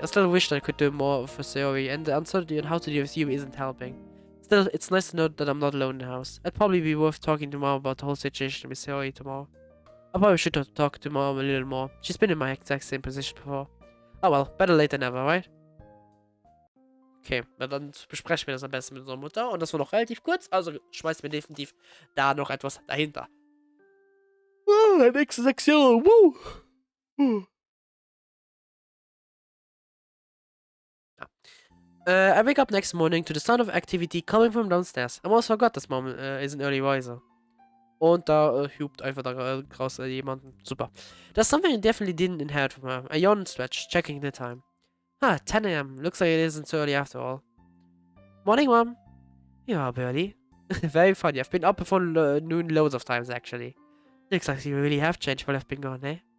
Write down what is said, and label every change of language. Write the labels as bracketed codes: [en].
[en] I still wish that I could do more for Sayori, and the uncertainty on how to deal with you isn't helping. Still, it's nice to know that I'm not alone in the house. It'd probably be worth talking to Mom about the whole situation with Sayori tomorrow. I probably should talk to Mom a little more. She's been in my exact same position before. Oh well, better late than never, right? [de] Okay, na dann besprechen wir das am besten mit unserer Mutter. Und das war noch relativ kurz, also schmeißen wir definitiv da noch etwas dahinter. Nächste Sektion. [en] I wake up next morning to the sound of activity coming from downstairs. I almost forgot this Mom is an early riser. [de] Und da hupt einfach da raus jemanden. Super. [en] That's something I definitely didn't inherit from her. I yawn and stretch, checking the time. 10 AM. Looks like it isn't so early after all. Morning, Mom. You're up early. Very funny. I've been up before noon loads of times, actually. Looks like you really have changed while I've been gone, eh?